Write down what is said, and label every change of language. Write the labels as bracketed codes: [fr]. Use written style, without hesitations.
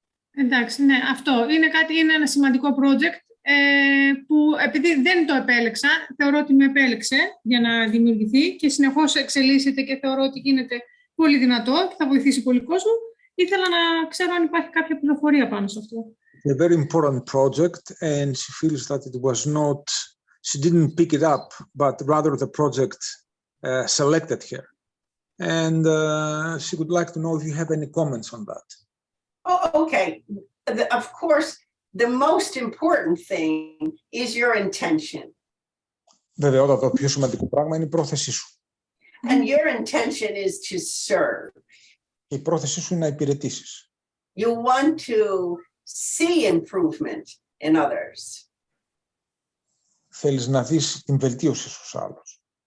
[el] Εντάξει, ναι, αυτό. Είναι ένα σημαντικό project που επειδή δεν το επέλεξα, θεωρώ ότι με επέλεξε για να δημιουργηθεί και συνεχώς εξελίσσεται και θεωρώ ότι γίνεται πολύ δυνατό και θα βοηθήσει πολύ κόσμο. Ήθελα να ξέρω αν υπάρχει κάποια πληροφορία πάνω σε αυτό. [en] A very important project and she feels that it was not, she didn't pick it up, but rather the project selected her. And she would like to know if you have any comments on that. Oh, okay. Of course, the most important thing is your intention. [el] Βέβαια, το πιο σημαντικό πράγμα είναι η πρόθεσή σου. [en] And your intention is to serve. [el] Η πρόθεσή σου είναι να υπηρετήσεις. [en] You want to see improvement in others. [el] Θέλεις να δεις την βελτίωση στους άλλους.